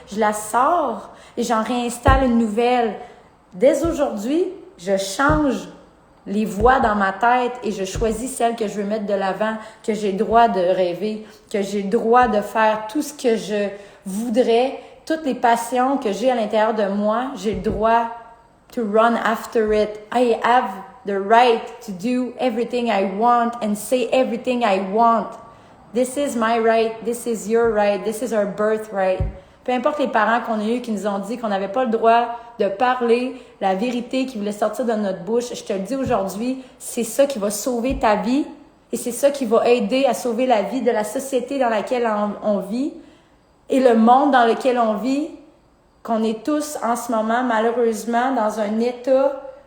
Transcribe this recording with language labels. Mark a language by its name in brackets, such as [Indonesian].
[French] Je la sors et j'en réinstalle une nouvelle. Dès aujourd'hui, je change les voix dans ma tête et je choisis celle que je veux mettre de l'avant, que j'ai le droit de rêver, que j'ai le droit de faire tout ce que je voudrais, toutes les passions que j'ai à l'intérieur de moi, j'ai le droit [English] to run after it. I have the right to do everything I want and say everything I want. This is my right, this is your right, this is our birthright. [French] Peu importe les parents qu'on a eus qui nous ont dit qu'on n'avait pas le droit de parler la vérité qui voulait sortir de notre bouche, je te le dis aujourd'hui, c'est ça qui va sauver ta vie et c'est ça qui va aider à sauver la vie de la société dans laquelle on vit et le monde dans lequel on vit, qu'on est tous en ce moment malheureusement dans un état